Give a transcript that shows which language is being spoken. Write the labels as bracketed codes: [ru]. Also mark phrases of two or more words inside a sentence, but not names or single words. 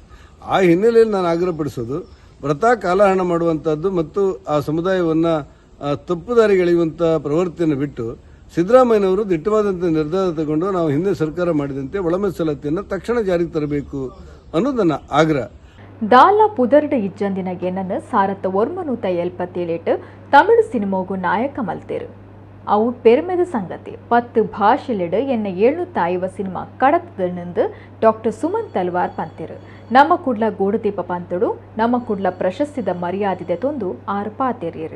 [kn] ಆ ಹಿನ್ನೆಲೆಯಲ್ಲಿ ನಾನು ಆಗ್ರಹಪಡಿಸೋದು, ವ್ರತ ಕಾಲಹರಣ ಮಾಡುವಂಥದ್ದು ಮತ್ತು ಆ ಸಮುದಾಯವನ್ನು ತಪ್ಪುದಾರಿಗೆಳೆಯುವಂಥ ಪ್ರವೃತ್ತಿಯನ್ನು ಬಿಟ್ಟು ಸಿದ್ದರಾಮಯ್ಯನವರು ದಿಟ್ಟವಾದಂಥ ನಿರ್ಧಾರ ತಗೊಂಡು ನಾವು ಹಿಂದೆ ಸರ್ಕಾರ ಮಾಡಿದಂತೆ ಒಳ ಮೀಸಲಾತಿಯನ್ನು ತಕ್ಷಣ ಜಾರಿಗೆ ತರಬೇಕು ಅನ್ನೋದು ನನ್ನ ಆಗ್ರಹ. [tcy] ದಾಲ ಪುದರ್ಡ್ ಇಜ್ಜಂದಿನ ಗೆನ್ನನ್ನು ಸಾರತ್ತ ಒರ್ಮನೂತ ಎಲ್ಪತ್ತೇಳಿಟ್ಟು ತಮಿಳು ಸಿನಿಮಾಗು ನಾಯಕ ಮಲ್ತೇರು. ಅವು ಪೆರ್ಮೆದ ಸಂಗತಿ 10 ಭಾಷೆಲಿಡು ಎನ್ನ 750 ಸಿನಿಮಾ ಕಡತದೆಂದು ಡಾಕ್ಟರ್ ಸುಮನ್ ತಲ್ವಾರ್ ಪಂತಿರು. ನಮ್ಮ ಕುಡ್ಲ ಗೂಡುದೀಪ ಪಂತಡು ನಮ್ಮ ಕುಡ್ಲ ಪ್ರಶಸ್ತಿದ ಮರ್ಯಾದಿದೆ ತೊಂದು 6 ಪಾತೆರಿಯರು.